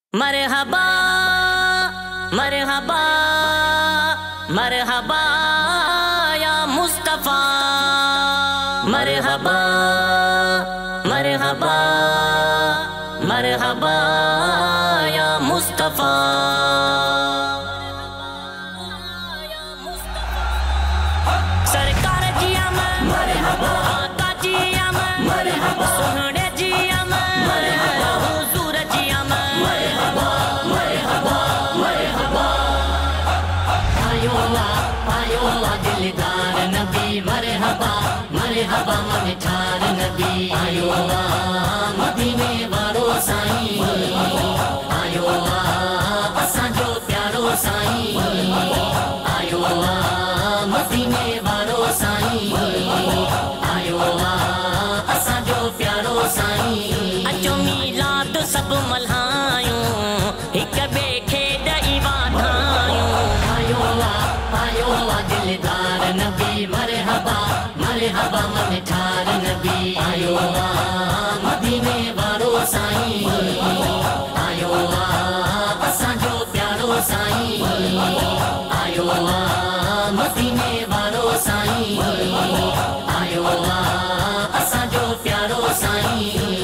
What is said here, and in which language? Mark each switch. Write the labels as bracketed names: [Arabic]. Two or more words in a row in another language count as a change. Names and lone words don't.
[Arabic] مرحبا مرحبا مرحبا يا مصطفى, مرحبا مرحبا مرحبا يا مصطفى. [Sindhi] सरकार जिया में मरहबा, आका जिया में मरहबा, सोहणे जिया में मरहबा, हुजूर जिया में [Arabic] مرحبا مرحبا مرحبا. [Sindhi] आयो दिलदार नबी [Arabic] مرحبا مرحبا [Sindhi] मन ठार नबी। आयो मदीने वारो साईं, आयो असांजो प्यारो साईं, आयो मदीने वारो साईं, आयो असांजो प्यारो साईं। अचो मीलाद सब मल्हायूं, हिक ॿिए खे ॾेई वाधायूं। आयो दिलदार नबी [Arabic] مرحبا مرحبا [Sindhi] मन ठार नबी। आयो मदीने वारो साईं, आयो असांजो प्यारो साईं, आयो मदीने वारो साईं, आयो असांजो प्यारो साईं।